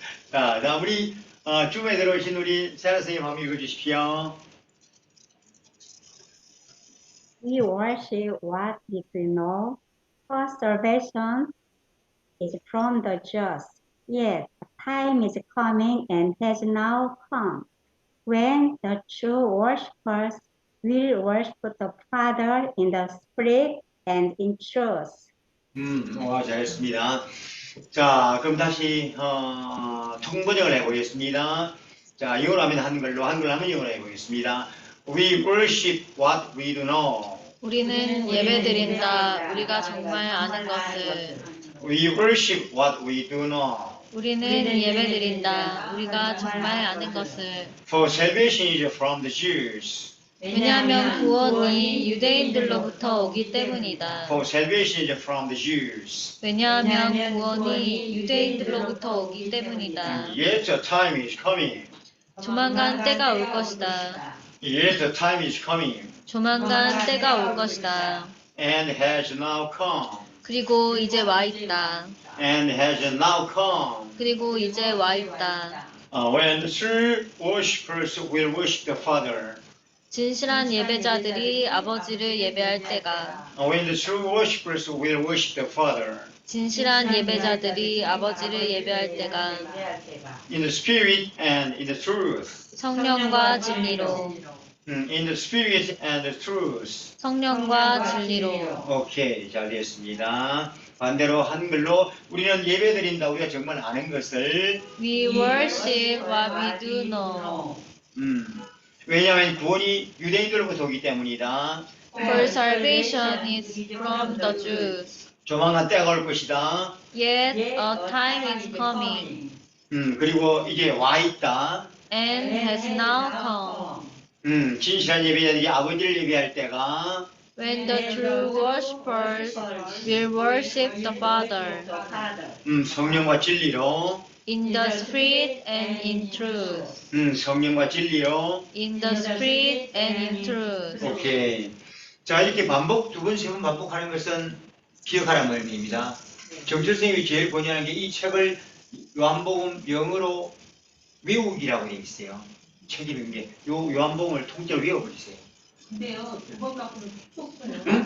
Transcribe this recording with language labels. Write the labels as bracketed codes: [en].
[ko] 자, 다음 우리 줌에 들어오신 우리 세라 선생님 한번 읽어주십시오. [en] We worship what we do know, for salvation is from the Jews. Yet a time is coming and has now come, when the true worshippers will worship the Father in the Spirit and in truth. [ko] 와, 잘했습니다. 자, 그럼 다시 통번역을 해보겠습니다. 자, 영어로 하면 한글로, 한글로 하면 영어로 해보겠습니다. [en] We worship what we do know. [ko] 우리는 예배드린다. 우리가 정말 아는 것을. [en] We worship what we do know. [ko] 우리는 예배드린다. 우리가 정말 아는 것을. [en] For salvation is from the Jews. [ko] 왜냐하면 구원이 유대인들로부터 오기 때문이다. [en] For salvation is from the Jews. [ko] 왜냐하면 구원이 유대인들로부터 오기 때문이다. [en] Yet a time is coming. [ko] 조만간 때가 올 것이다. [en] Yet a time is coming. [ko] 조만간 때가 올 것이다. [en] And has now come. [ko] 그리고 이제 와 있다. [en] And has now come. [ko] 그리고 이제 와 있다. [en] When the true worshippers will worship the Father. [ko] 진실한 예배자들이 아버지를 예배할 때가. [en] When the true worshippers will worship the Father. [ko] 진실한 예배자들이 아버지를 예배할 때가. [en] In the Spirit and in the truth. [ko] 성령과 진리로. [en] In the Spirit and the truth. [ko] 성령과 진리로. 오케이, 잘 되었습니다. 반대로 한글로 우리는 예배드린다. 우리가 정말 아는 것을. [en] We worship what we do know. [ko] 왜냐하면 구원이 유대인들로부터 오기 때문이다. [en] For salvation is from the Jews. [ko] 조만간 때가 올 것이다. [en] Yet a time is coming [ko] 그리고 이제 와 있다. [en] and has now come. [ko] 진실한 예배자들이 아버지를 예배할 때가 [en] When the true worshippers will worship the Father [ko] 성령과 진리로 [en] in the Spirit and in truth. [ko] 성령과 진리로 [en] In the Spirit and in truth. [ko] 오케이. 자, 이렇게 반복, 두 번, 세 번 반복하는 것은 기억하라는 의미입니다. 정철 선생님이 제일 권유하는 게 이 책을 요한복음 영어로 외우기라고 되어 있어요. 책이 몇 개. 요한복음을 통째로 외워버리세요. 근데요, 두 번 갖고는 택도 없어요.